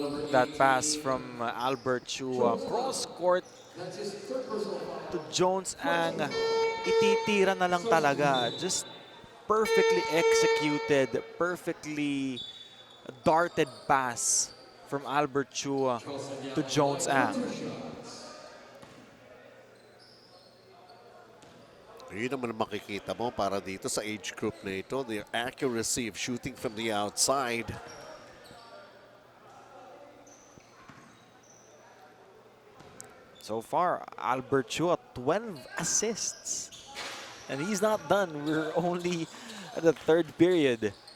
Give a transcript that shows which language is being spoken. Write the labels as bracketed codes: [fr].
[en] That pass from Albert Chua, cross court to Jones Ang. [tl] Ititira na lang talaga. [en] Just perfectly executed, perfectly darted pass from Albert Chua to Jones Ang. [tl] Yun naman ang makikita mo para dito sa age group na ito. [en] Their accuracy of shooting from the outside. So far, Albert Chua, 12 assists. And he's not done. We're only at the third period.